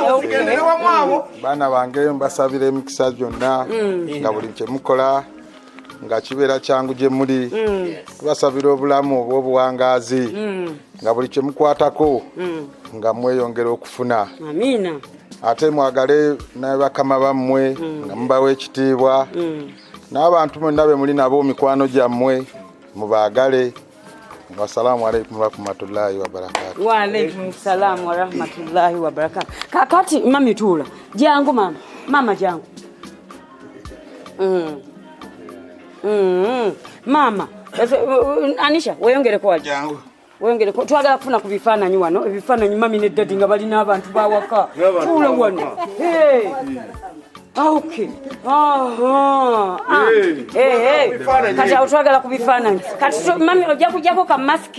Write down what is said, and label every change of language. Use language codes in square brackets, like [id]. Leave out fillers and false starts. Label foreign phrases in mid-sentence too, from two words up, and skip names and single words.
[lg] baana bange mbasabira emikisa gyonna nga buli kye mukola nga kibeera kyangu gye muli tubasabira obulamu obw'obuwangaazi nga buli kye mukwatako nga mweyongera okufuna amina ate mwagale n'abakama bammwe nga mubawa ekitiibwa n'abantu mwenna be muli nabo mikwano gyammwe mubaagale. [ar] والسلام عليكم ورحمة الله وبركاته. وعليكم السلام ورحمة الله وبركاته. [lg] Kakati mami tula jangu mama jangu mama Anisha weyongere kwa jangu weyongere ko twagala kufuna ku bifaananyi wano ebifaananyi mami ne daddy nga bali n'abantu bawaka tula wano okay kati twagala ku bifaananyi kati mami ojja kujjako ka maski